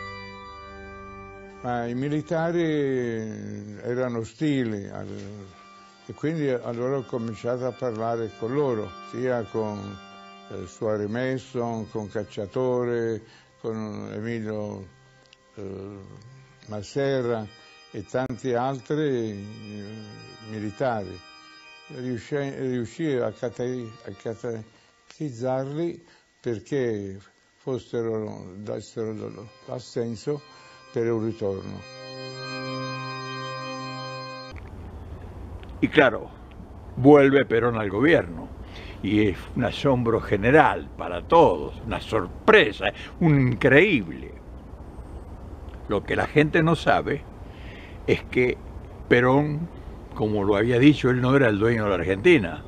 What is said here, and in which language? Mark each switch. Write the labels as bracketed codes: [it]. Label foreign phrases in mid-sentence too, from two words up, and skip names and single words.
[it] Ma i militari erano ostili E quindi allora ho cominciato a parlare con loro, sia con Suarez Mason, con Cacciatore, con Emilio Masserra e tanti altri militari. Riuscii a catetizzarli perché dessero l'assenso per un ritorno. [es] Y claro, vuelve Perón al gobierno y es un asombro general para todos, una sorpresa, un increíble. Lo que la gente no sabe es que Perón, como lo había dicho, él no era el dueño de la Argentina.